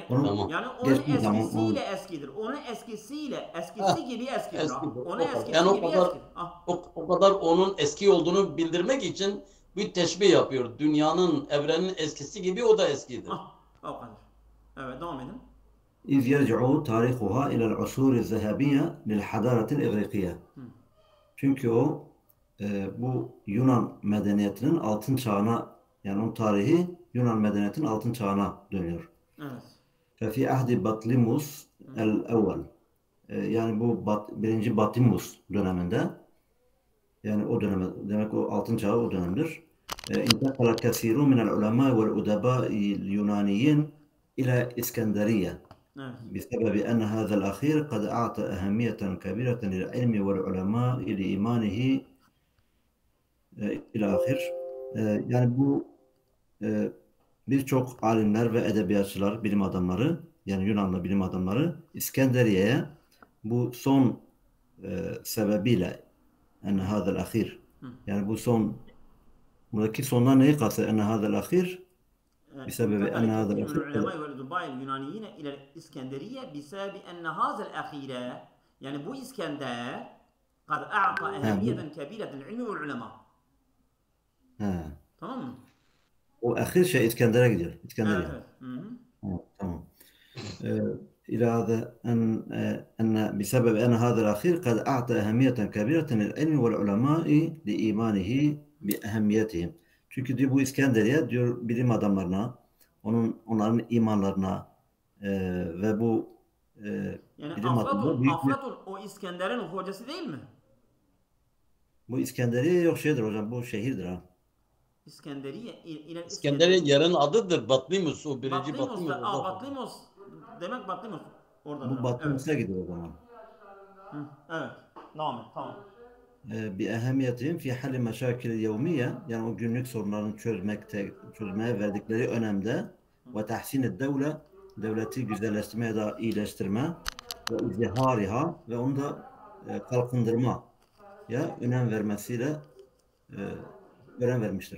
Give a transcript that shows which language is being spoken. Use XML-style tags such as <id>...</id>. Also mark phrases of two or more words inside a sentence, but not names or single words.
<tr>Tamam. yani onun Geçtiği zaman eskisiyle eskidir. Onun eskisi gibi eskidir. Eski, Ha. o Onun kadar. eskisi Yani o gibi kadar, eskidir. Ha. o kadar onun eski olduğunu bildirmek için bir teşbih yapıyor. Dünyanın, evrenin eskisi gibi o da eskidir. Ha. O kadar. Evet, devam edin.</tr> <ar>إذ يرجع تاريخها إلى العصور الذهبية للحضارة الإغريقية.</ar> <tr>Çünkü o bu Yunan medeniyetinin altın çağına, yani onun tarihi Yunan medeniyetinin altın çağına dönüyor. Evet.</tr> <ar>ففي عهد بطليموس الأول.</ar> <tr>Yani bu birinci Batlimus döneminde, yani o döneme, demek o altın çağı o dönemdir.</tr> <ar>انتقل كثير من العلماء والأدباء اليونانيين إلى إسكندرية.</ar> <tr>Evet.</tr> <ar>بسبب أن هذا الأخير قد أعطى أهمية كبيرة للعلم والعلماء لإيمانه إلى آخر.</ar> <tr>Yani bu birçok alimler ve edebiyatçılar, bilim adamları, yani Yunanlı bilim adamları İskenderiye'ye bu son sebebiyle,</tr> <ar>أن هذا الأخير,</ar> <tr>yani bu son, buradaki sondan neyi kastediyor?</tr> <ar>أن هذا الأخير بسبب أن هذا من الأخير العلماء والأدباء اليونانيين إلى الإسكندرية بسبب أن هذا الأخير يعني بو إسكندر قد أعطى أهمية كبيرة للعلم والعلماء.</ar> <tr>tamam mı? O ahir şey İskender'e gidiyor. İskenderiye. Evet. Evet, tamam.</tr> <ar>إلى هذا أن بسبب أن هذا الأخير قد أعطى أهمية كبيرة للعلم والعلماء لإيمانه بأهميتهم.</ar> <tr>Çünkü diyor bu İskenderiye diyor bilim adamlarına, onların imanlarına ve bu Yani bilim adamları büyük bir... Aflatun o İskender'in hocası değil mi? Bu İskenderiye yok şeydir hocam, bu şehirdir ha. İskenderiye yerin adıdır. Batlimus, o birinci Batlimus. Batlimus demek Batlimus orada. Bu Batlimus'a gidiyor o zaman. Evet. Devam et. Tamam.</tr> <ar>بأهميتهم في حل مشاكل اليومية,</ar> <tr>yani o günlük sorunlarını çözmeye verdikleri önemde ve tahsin devlet, devleti güzelleştirmeye da iyileştirme ve izdihariha ve onu da kalkındırma ya önem vermesiyle önem vermiştir.</tr>